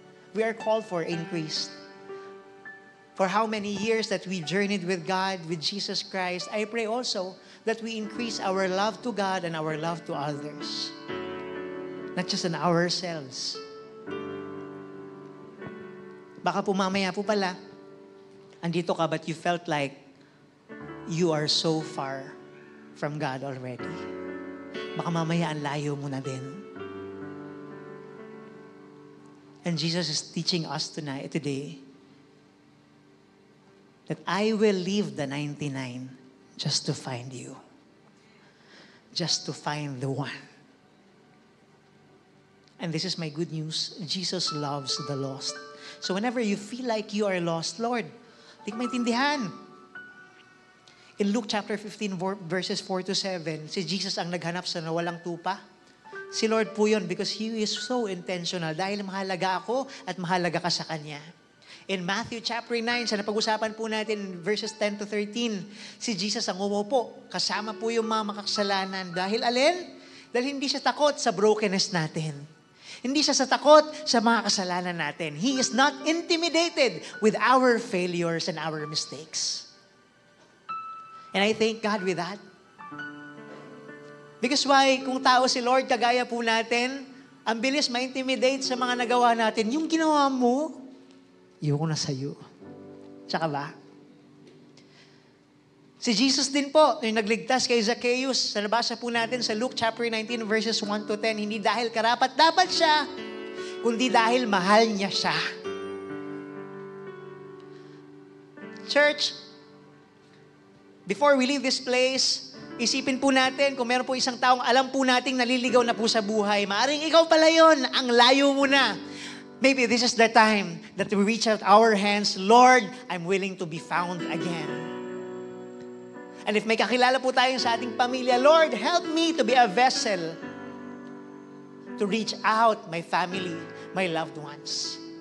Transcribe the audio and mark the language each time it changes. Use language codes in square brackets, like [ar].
[en] We are called for increase. For how many years that we journeyed with God, with Jesus Christ, I pray also that we increase our love to God and our love to others. Not just in ourselves. Baka po mamaya po pala, andito ka but you felt like you are so far from God already. [tl] Baka mamaya ang layo mo na din. [en] And Jesus is teaching us today that I will leave the 99 just to find you. Just to find the one. And this is my good news. Jesus loves the lost. So whenever you feel like you are lost, Lord, hindi ko maintindihan. [tl] In Luke chapter 15, verses 4-7, si Jesus ang naghanap sa nawalang tupa. Si Lord po yun because He is so intentional dahil mahalaga ako at mahalaga ka sa Kanya. In Matthew chapter 9, sa napag-usapan po natin, verses 10-13, si Jesus ang umupo, kasama po yung mga makakasalanan. Dahil Dahil hindi siya takot sa brokenness natin. Hindi siya takot sa mga kasalanan natin. [en] He is not intimidated with our failures and our mistakes. And I thank God with that. [tl] Because why? Kung tao si Lord, kagaya po natin, ang bilis ma-intimidate sa mga nagawa natin. Yung ginawa mo, ayoko na sa'yo. Tsaka ba? Si Jesus din po, yung nagligtas kay Zacchaeus, sa nabasa po natin sa Luke chapter 19 verses 1-10, hindi dahil karapat-dapat siya, kundi dahil mahal niya siya. Church, before we leave this place, isipin po natin kung meron po isang taong alam po nating naliligaw na po sa buhay. Maaring ikaw pala yun, ang layo mo na. [en] Maybe this is the time that we reach out our hands, Lord, I'm willing to be found again. And if may kakilala po tayo sa ating pamilya, Lord, help me to be a vessel to reach out my family, my loved ones.